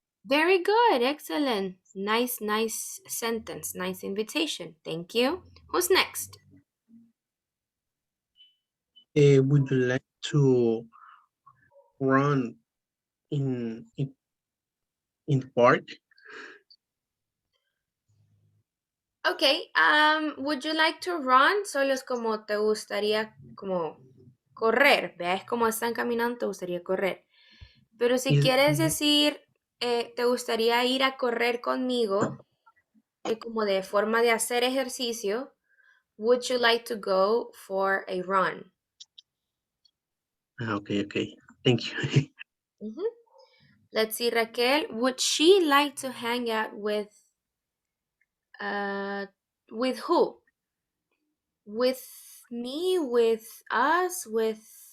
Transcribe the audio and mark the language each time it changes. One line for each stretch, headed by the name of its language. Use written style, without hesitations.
English: Very good, excellent. Nice sentence, nice invitation. Thank you. Who's next? Would you like to run in the park? Okay, would you like to run?
Spanish: Solo es como te gustaría como correr, ¿ves? Como están caminando, te gustaría correr. Pero si quieres decir, te gustaría ir a correr conmigo, como de forma de hacer ejercicio,
English: would you like to go for a run? Okay. Thank you. Let's see, Raquel, would she like to hang out with who? With me, with us, with...